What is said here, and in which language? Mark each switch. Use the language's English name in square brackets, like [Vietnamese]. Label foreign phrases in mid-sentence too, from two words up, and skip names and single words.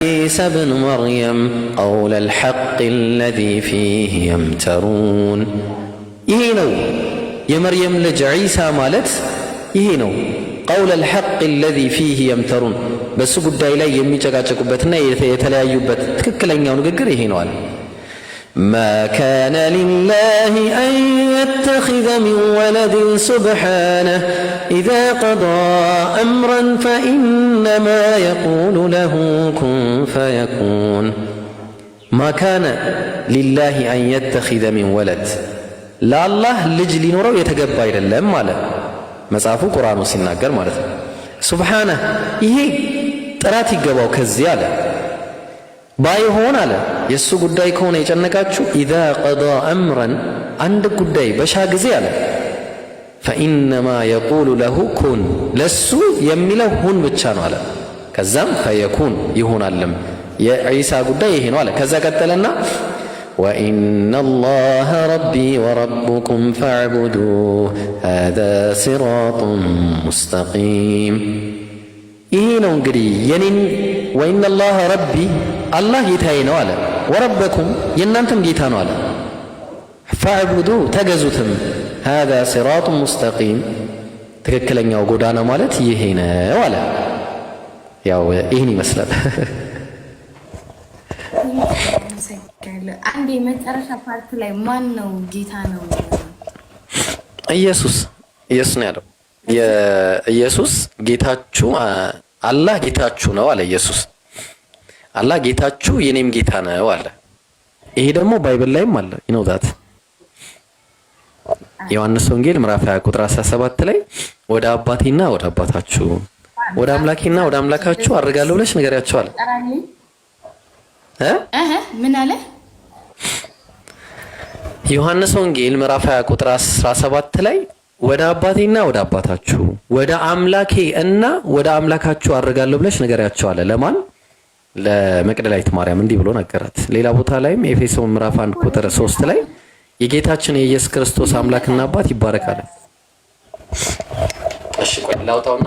[Arabic] عيسى ابن مريم قول الحق الذي فيه يمترون يهينو [Amharic] የመርየም ልጅ ዒሳ ማለት ይሄ ነው። [Arabic] قول الحق الذي فيه يمترون [Amharic] በሱ ጉዳይ ላይ የሚጨቃጨቁበትና የተለያዩበት ትክክለኛው ንግግር ይሄ ነው አለ። [Arabic] ما كان لله أن يتخذ من ولد سبحانه إذا قضى أمرا فإنما يقول له كن فيكون ما كان لله أن يتخذ من ولد لا الله [Amharic] ልጅ ሊኖረው የተገባ አይደለም ማለት መጽሐፉ ቁርአኑ ሲናገር ማለት ነው። ሱብሃነህ ይሄ ጥራት ይገባው ከዚህ አለ ባይሆን አለ የሱ ጉዳይ ከሆነ የጨነቃችሁ [Arabic] إذا قضى أمرا [Amharic] አንድ ጉዳይ በሻ ጊዜ አለ [Arabic] فإنما يقول له كن [Amharic] ለሱ የሚለው ሁን ብቻ ነው አለ ከዛም فيكون ይሆናልም የዒሳ ጉዳይ ይሄ ነው አለ ከዛ ቀጠለና [Arabic] وإن الله ربي وربكم فاعبدوه هذا صراط مستقيم [Amharic] ይሄ ነው እንግዲህ የኔን [Arabic] وإن الله ربي [Amharic] አላህ ጌታዬ ነው አለ ወረበኩም የእናንተም ጌታ ነው አለ فاعبدوه ተገዙትም [Arabic] هذا صراط مستقيم [Amharic] ትክክለኛው ጎዳና ማለት ይሄ ነው አለ ያው ይሄን ይመስላል አንዴ መጨረሻ ፓርት ላይ ማን ነው ጌታ ነው ኢየሱስ ነው ያለው የኢየሱስ ጌታችሁ አላህ ጌታችሁ ነው አለ ኢየሱስ አላህ ጌታችሁ የኔም ጌታ ነው አለ ይሄ ደግሞ ባይብል ላይም አለ [English] you know that [Amharic] ዮሐንስ ወንጌል ምዕራፍ 20 ቁጥር 17 ላይ ወደ አባቴና ወደ አባታችሁ ወደ አምላኬና ወደ አምላካችሁ አድርጋለሁ ብለሽ ንገሪያቸው አለ ምን አለ ዮሐንስ ወንጌል ምዕራፍ 20 ቁጥር 17 ላይ ወደ አባቴና ወደ አባታችሁ ወደ አምላኬ እና ወደ አምላካችሁ አድርጋለሁ ብለሽ ንገሪያቸው አለ ለማን ለመቅደላዊት ማርያም እንዲህ ብሎ ነገራት ሌላ ቦታ ላይም ኤፌሶን ምዕራፍ 1 ቁጥር 3 ላይ የጌታችን የኢየሱስ ክርስቶስ አምላክና አባት ይባረካል እሺ ቆይ ላውጣውና